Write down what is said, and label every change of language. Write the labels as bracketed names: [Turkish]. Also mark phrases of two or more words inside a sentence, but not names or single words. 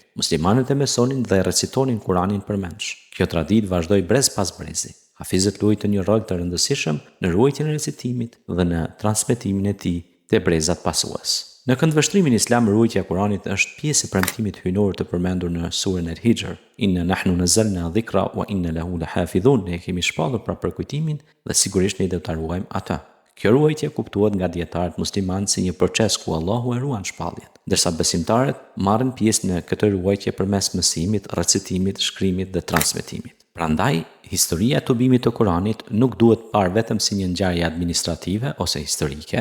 [Albanian] Muslimanët e mësonin dhe recitonin Kuranin përmendsh. Kjo traditë vazhdoi brez pas brezi. Hafizët luajtën një rol të rëndësishëm në ruajtjen e recitimit dhe në transmetimin e tij te brezat pasues. Në këndvështrimin islam, ruajtja e Kuranit është pjesë e premtimit hyjnor të përmendur në surën El-Hijr. [Arabic] إنا نحن نزلنا الذكر وإنا له لحافظون. [Albanian] Ne kemi shpallur pra për kujtimin dhe sigurisht ne do ta ruajmë atë. Kjo ruajtje kuptohet nga dietarët muslimanë si një proces ku Allahu e ruan shpalljen, ndërsa besimtarët marrin pjesë në këtë ruajtje përmes mësimit, recitimit, shkrimit dhe transmetimit. Prandaj, historia e tubimit të Kuranit nuk duhet parë vetëm si një ngjarje administrative ose historike.